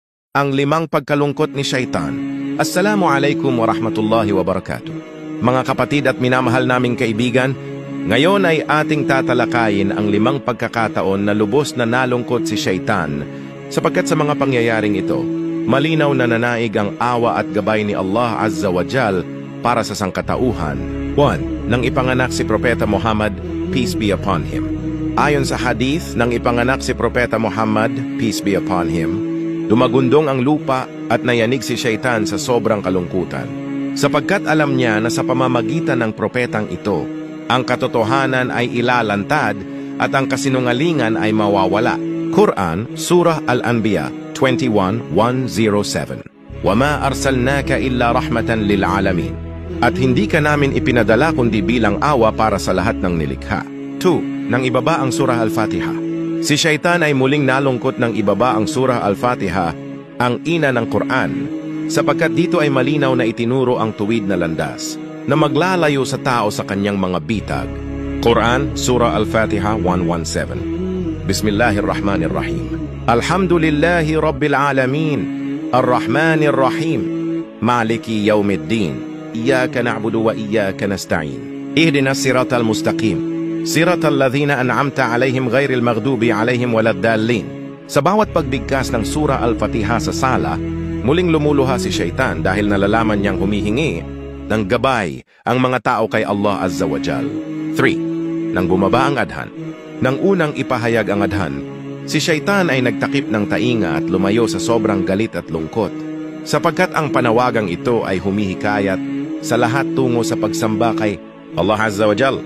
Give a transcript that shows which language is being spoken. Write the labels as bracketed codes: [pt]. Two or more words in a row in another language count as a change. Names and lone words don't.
[tl] Ang 5 pagkalungkot ni Shaitan. [ar] السلام عليكم ورحمة الله وبركاته. [tl] Mga kapatid at minamahal naming kaibigan, ngayon ay ating tatalakayin ang 5 pagkakataon na lubos na nalungkot si Shaitan sapagkat sa mga pangyayaring ito, malinaw na nanaig ang awa at gabay ni [ar] الله عز وجل [tl] para sa sangkatauhan. 1. Nang ipanganak si Propeta Muhammad, [en] peace be upon him. [tl] Ayon sa hadith, nang ipanganak si Propeta Muhammad, [en] peace be upon him, [tl] dumagundong ang lupa at nayanig si Shaitan sa sobrang kalungkutan. Sapagkat alam niya na sa pamamagitan ng propetang ito, ang katotohanan ay ilalantad at ang kasinungalingan ay mawawala. Quran, Surah Al-Anbiya 21:107. [ar] وَمَا أَرْسَلْنَاكَ إِلَّا رَحْمَةً لِلْعَالَمِينَ. [tl] At hindi ka namin ipinadala kundi bilang awa para sa lahat ng nilikha. 2. Nang ibaba ang Surah Al-Fatiha. Si Shaitan ay muling nalungkot nang ibaba ang Surah Al-Fatiha, ang ina ng Quran, sapagkat dito ay malinaw na itinuro ang tuwid na landas na maglalayo sa tao sa kanyang mga bitag. Quran, Surah Al-Fatiha 117. [ar] بسم الله الرحمن الرحيم. الحمد لله رب العالمين الرحمن الرحيم مالك يوم الدين إياك نعبد وإياك نستعين. اهدنا الصراط المستقيم صراط الذين أنعمت عليهم غير المغضوب عليهم ولا الضالين. [tl] Sa bawat pagbigkas ng Surah Al-Fatiha sa sala, muling lumuluha si Shaitan dahil nalalaman niyang humihingi ng gabay ang mga tao kay [ar] الله عز وجل. [tl] 3. Nang bumaba ang adhan. Nang unang ipahayag ang adhan, si Shaitan ay nagtakip ng tainga at lumayo sa sobrang galit at lungkot, sapagkat ang panawagang ito ay humihikayat sa lahat tungo sa pagsamba kay [ar] الله عز وجل.